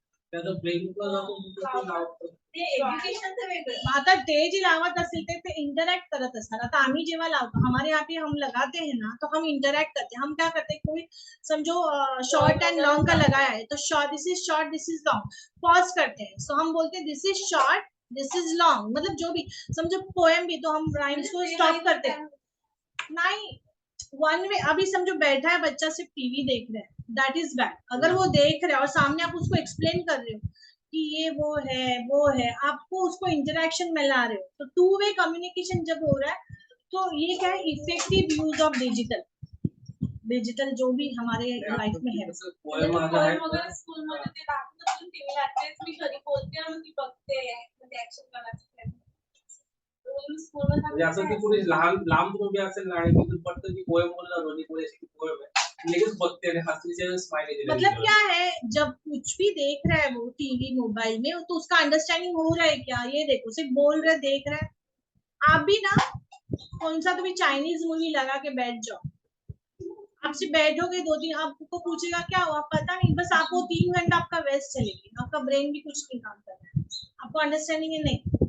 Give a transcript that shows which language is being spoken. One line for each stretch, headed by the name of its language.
Marathi: त्याचं प्लेग्रुपला जातो तो लावतो. ते एज्युकेशनचं वेगळं. आता ते जे लावत असतील ते इंटरैक्ट करत असतात. आता आम्ही जेव्हा लावतो
Hindi: हमारे यहाँ पे हम लगाते हैं ना तो हम इंटरैक्ट करते हैं. हम क्या करते हैं, कोई समझो शॉर्ट एंड लॉन्ग का लगाया है तो short
English: this is short this is long,
Hindi: pause करते हैं. सो हम बोलते हैं
English: this is short this is long,
Hindi: मतलब जो भी समझो पोएम भी तो हम राइम्स को स्टॉप करते हैं. नहीं वन वे. अभी समझो बैठा है बच्चा सिर्फ टीवी देख रहा है,
English: That is bad.
Hindi: अगर वो देख रहा है और सामने आप उसको एक्सप्लेन कर रहे हो कि ये वो है, आपको उसको इंटरेक्शन में ला रहे हो, तो टू वे कम्युनिकेशन जब हो रहा है तो ये क्या है,
English: effective use of digital
Hindi: जो भी हमारे लाइफ में है.
Marathi: पोएम माझा आहे वगैरे स्कूलमध्ये ते दाखवतात टीव्ही लागतेच, मी घरी बोलते आणि ती बघते म्हणजे ऍक्शन करायचं. म्हणजे असं की कुठे लांब मुलगी असेल ना आणि तिथून पटकन ती पोएम बोलणार रोनी कोळी अशी पोएम आहे, लगेच बघते आणि हसण्याचे स्माइल येते.
Hindi: मतलब क्या है, जब कुछ भी देख रहा है वो टीवी मोबाइल में तो उसका अंडरस्टैंडिंग हो रहा है क्या, ये देखो सिर्फ बोल रहे देख रहे हैं. आप भी ना कौन सा भी चाइनीज मूवी लगा के बैठ जाओ, आपसे बैठोगे 2-3, आपको पूछेगा क्या हुआ पता नहीं, बस आपको 3 घंटा आपका वेस्ट चलेगी, आपका ब्रेन भी कुछ नहीं काम कर रहा है, आपको अंडरस्टैंडिंग है नहीं.